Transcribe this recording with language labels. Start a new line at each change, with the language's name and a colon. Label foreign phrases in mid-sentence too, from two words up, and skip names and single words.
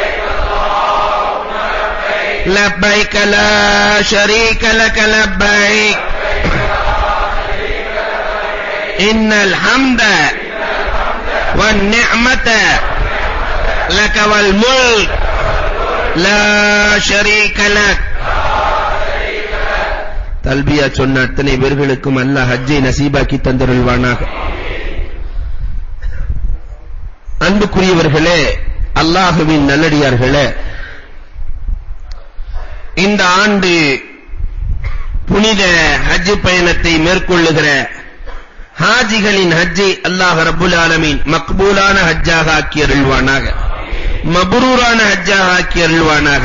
Arabic: لبيك لا شريك لك لبيك إن الحمد والنعمة لك والملك لا شريك لك.
Tamil: தல்பியா சொன்ன அத்தனை பேர்களுக்கும் அல்லாஹ் ஹஜ்ஜை நசீபாக்கி தந்தருள்வானாக. அன்புக்குரியவர்களே, அல்லாஹ்வின் நல்லடியார்களே, இந்த ஆண்டு புனித ஹஜ் பயணத்தை மேற்கொள்ளுகிற ஹாஜிகளின் ஹஜ்ஜை அல்லாஹ்
Arabic: رب العالمين
Tamil: மக்பூலான ஹஜ்ஜாக ஆக்கி அருள்வானாக, மப்ரூரான ஹஜ்ஜாக ஆக்கி அருள்வானாக.